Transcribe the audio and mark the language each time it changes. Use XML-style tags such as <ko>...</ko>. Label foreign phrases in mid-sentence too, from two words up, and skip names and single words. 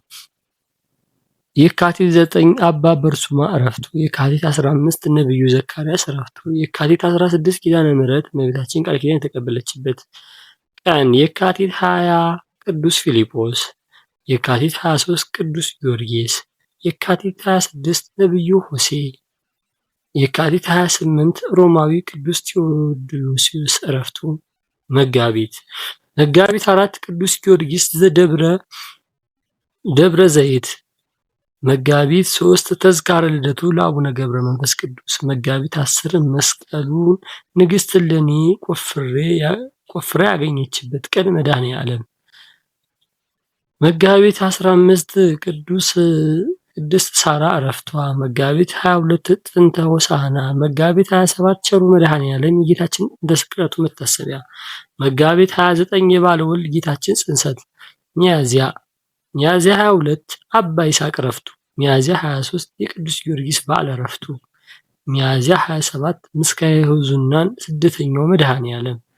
<am>የካቲት 9 አባ በርሱማ ዕረፍቱ። የካቲት 15 ነቢዩ ዘካርያስ ዕረፍቱ። የካቲት 16 ኪዳነ ምሕረት እመቤታችን ቃል ኪዳን የተቀበለችበት ቀን። የካቲት 20 ቅዱስ ፊልጶስ። የካቲት 23 ቅዱስ ጊዮርጊስ። የካቲት 26 ነቢዩ ሆሴዕ። የካቲት 28 ሮማዊ ቅዱስ ቴዎዶሲዮስ ዕረፍቱ። መጋቢት 4 ቅዱስ ጊዮርጊስ ደብረ ዘይት። መጋቢት 3 ተዝካረ ልደቱ ለአቡነ ገብረ መንፈስ ቅዱስ። መጋቢት 10 መስቀሉን ንግሥት እሌኒ ቆፍራ ያገኘችበት ቀን መድኃኔዓለም። መጋቢት 15 ቅድስት ሳራ ዕረፍቷ። መጋቢት 22 ጥንተ ሆሳዕና። መጋቢት 27 ቸሩ መድኃኔዓለም የጌታችን እንደ ስቅለቱ መታሰቢያ። መጋቢት 29 የባለ ወልድ ጌታችን ጽንሰት። ሚያዝያ 22 አባ ይስሐቅ ዕረፍቱ። ሚያዝያ 23 የቅዱስ ጊዮርጊስ በዓለ ዕረፍቱ። ሚያዝያ 27 ምስካየ ሕዙናን ስደተኛው መድኃኔዓለም።</am>